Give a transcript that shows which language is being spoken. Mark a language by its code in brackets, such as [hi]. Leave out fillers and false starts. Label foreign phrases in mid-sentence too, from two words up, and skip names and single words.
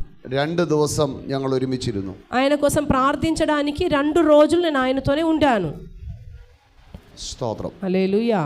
[ml] 2 ദിവസം ഞങ്ങൾ ഒരുമിച്ചിരുന്നു. [te] ఆయన కోసం ప్రార్థించడానికి 2 రోజులు నేను ఆయనతోనే ఉండాను. [ml] സ്തോത്രം. [te] హల్లెలూయా.